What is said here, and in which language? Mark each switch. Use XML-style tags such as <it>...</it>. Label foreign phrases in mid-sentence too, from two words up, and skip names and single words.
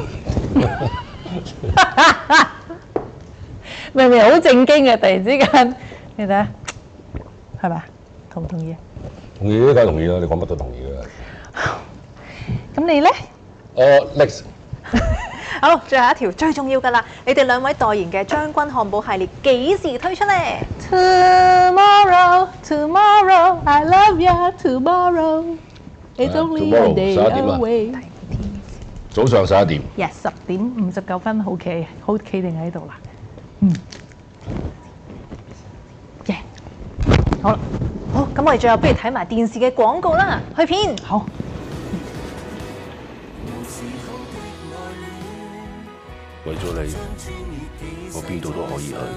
<yue>明明好正經嘅，突然之間，你睇下，係咪？同唔同意啊？同意，梗係同意啦！你講乜都同意嘅。咁你咧？Next。好，最後一條最重要㗎啦！你哋兩位代言嘅將軍漢堡系列幾時推出呢？</yue> <en>Tomorrow, tomorrow, I love you. Tomorrow, it's only a day away.</en> <yue>早上11點。 Yes， 10:59好企定喺度啦。耶，好啦，好，咁我哋最後不如睇埋電視嘅廣告啦，去片。好。為咗你，我邊度都可以去。</yue>